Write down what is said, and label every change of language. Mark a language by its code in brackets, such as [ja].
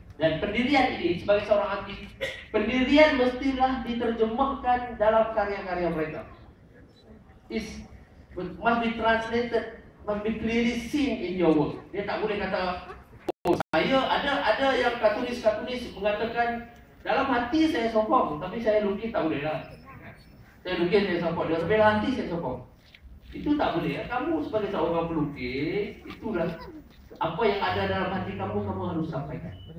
[ms] Dan pendirian ini sebagai seorang artis, pendirian mestilah diterjemahkan dalam karya-karya mereka. [en] Must be translated, must be clearly seen in your work. [ms] Dia tak boleh kata, saya ada yang kartunis mengatakan dalam hati saya sokong, tapi saya lukis tak boleh lah. Saya lukis saya sokong, dalam hati saya sokong. Itu tak boleh. Kamu sebagai seorang pelukis, itulah apa yang ada dalam hati kamu harus sampaikan.